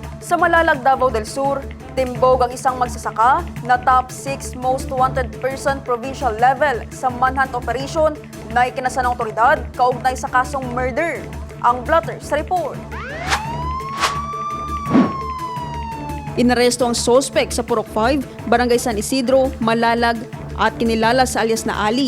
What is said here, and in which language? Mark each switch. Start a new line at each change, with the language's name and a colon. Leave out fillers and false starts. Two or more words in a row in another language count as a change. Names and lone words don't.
Filipino: Sa Malalag, Davao del Sur, timbog ang isang magsasaka na top 6
English: most wanted person provincial level
Filipino: sa
English: manhunt operation
Filipino: na ikinasa ng otoridad kaugnay sa kasong murder. Ang blotter sa report. Inaresto ang suspect sa Purok 5, Barangay San Isidro, Malalag at kinilala sa alias na Ali.